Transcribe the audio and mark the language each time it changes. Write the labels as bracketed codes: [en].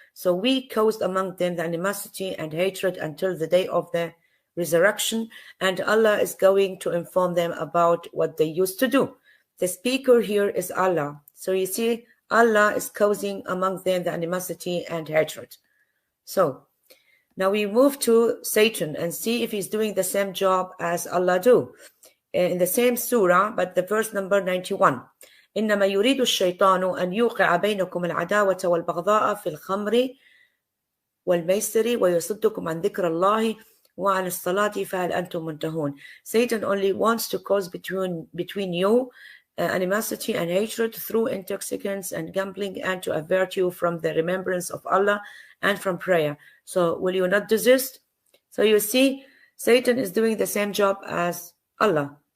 [en] So we caused among them the animosity and hatred until the day of the resurrection, and Allah is going to inform them about what they used to do. The speaker here is Allah. So you see, Allah is causing among them the animosity and hatred. So now we move to Satan and see if he's doing the same job as Allah do. In the same surah, but the verse number 91. [ar] إنما يريد الشيطان أن يوقع بينكم العداوة والبغضاء في الخمر والميسر ويصدكم عن ذكر الله وعن الصلاة فهل أنتم منتهون. [en] Satan only wants to cause between you animosity and hatred through intoxicants and gambling, and to avert you from the remembrance of Allah and from prayer. So will you not desist? So you see, Satan is doing the same job as Allah.